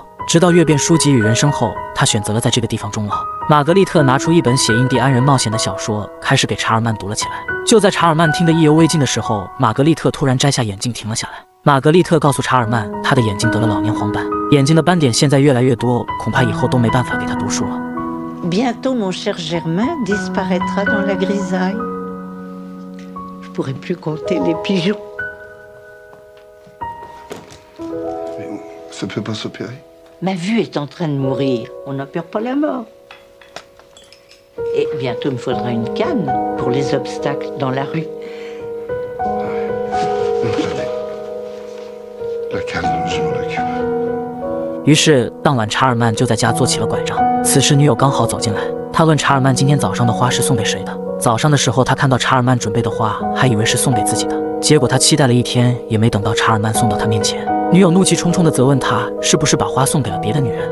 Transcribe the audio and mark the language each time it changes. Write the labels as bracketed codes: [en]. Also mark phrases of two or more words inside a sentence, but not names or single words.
[zh] 直到阅遍书籍与人生后，他选择了在这个地方终老。玛格丽特拿出一本写印第安人冒险的小说，开始给查尔曼读了起来。就在查尔曼听得意犹未尽的时候，玛格丽特突然摘下眼镜停了下来。玛格丽特告诉查尔曼，他的眼睛得了老年黄斑，眼睛的斑点现在越来越多，恐怕以后都没办法给他读书了。 [fr] bientôt mon cher Germain disparaîtra dans la grisaille. Je pourrai plus compter les pigeons. Mais ça peut pas s'opérer. Ma vue est en train de mourir. On n'a peur pas la mort. Et bientôt il me faudra une canne pour les obstacles dans la rue. Attendez. La canne, je m'en occupe. [zh] 于是当晚，查尔曼就在家做起了拐杖。此时女友刚好走进来，他问查尔曼今天早上的花是送给谁的。早上的时候，他看到查尔曼准备的花，还以为是送给自己的。结果他期待了一天，也没等到查尔曼送到他面前。女友怒气冲冲地责问他是不是把花送给了别的女人。